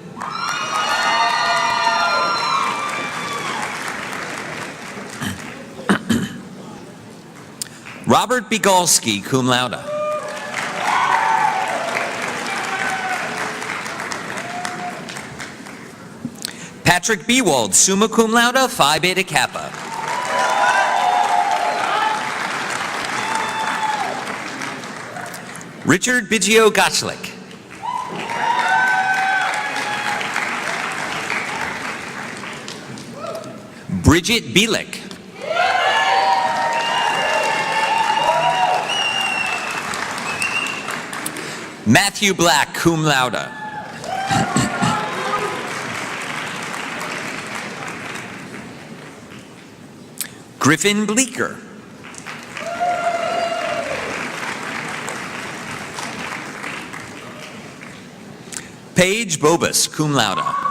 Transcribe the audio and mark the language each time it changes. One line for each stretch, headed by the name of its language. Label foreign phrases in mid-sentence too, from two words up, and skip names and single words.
English: Robert Bigalski,
Latin: cum laude.
English: Patrick Bewald,
Latin: summa cum laude,
English: Phi Beta Kappa. Richard Biggio Gotchlick. Bridget Bielick. Matthew Black,
Latin: cum laude.
English: Griffin Bleeker. Paige Bobus,
Latin: cum laude.